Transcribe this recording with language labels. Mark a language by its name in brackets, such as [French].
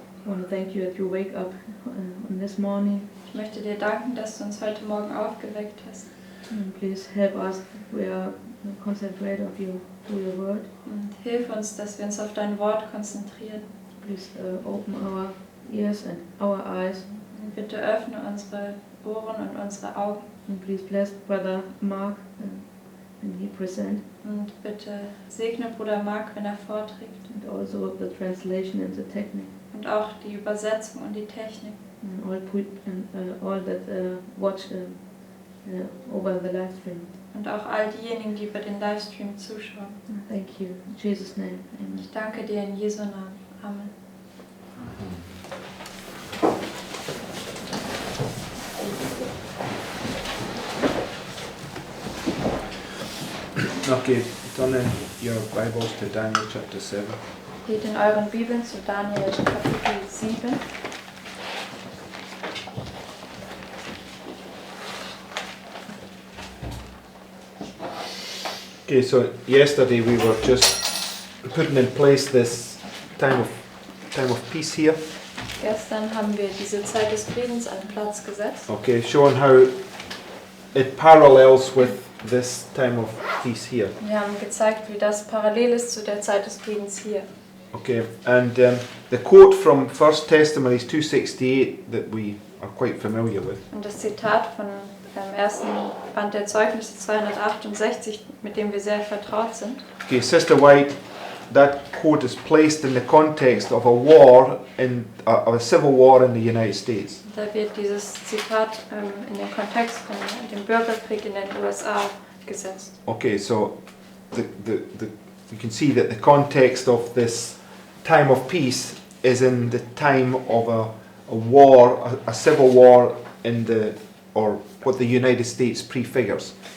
[English] I want to thank you that you wake up on this morning. [German] ich möchte dir danken, dass du uns heute Morgen aufgeweckt hast. [English] And please help us. We are concentrate of you to your word. [German] Und hilf uns, dass wir uns auf dein Wort konzentrieren. [English] Please open our ears and our eyes. [German] Und bitte öffne unsere Ohren und unsere Augen. [English] And please bless Brother Mark when he present. [German] Und bitte segne Bruder Mark, wenn er vorträgt. [English] And also the translation and the technique. [German] Und auch die Übersetzung und die Technik. [English] And all that watch over the live stream. [German] Und auch all diejenigen, die über den Livestream zuschauen. [English] Thank you. In Jesus' name. Amen. [German] Ich danke dir in Jesu Namen. Amen. [English] Okay, turn in your Bibles to Daniel chapter 7. [German] Geht in euren Bibeln zu Daniel Kapitel 7. [English] Okay, so yesterday we were just putting in place this time of peace here. [German] Gestern haben wir diese Zeit des Friedens an den Platz gesetzt. [English] Okay, showing how it parallels with this time of peace here. [German] Wir haben gezeigt, wie das parallel ist zu der Zeit des Friedens hier. [English] Okay, and the quote from 1 Testimonies 2:68 that we are quite familiar with. [German] Und das Zitat von dem ersten Band der Zeugnisse 268, mit dem wir sehr vertraut sind. [English] Okay, Sister White, that quote is placed in the context of a war of a civil war in the United States. [German] Da wird dieses Zitat in den Kontext von dem Bürgerkrieg in den USA gesetzt. [English] Okay, so you can see that the context of this time of peace is in the time of a war, a civil war or what the United States prefigures.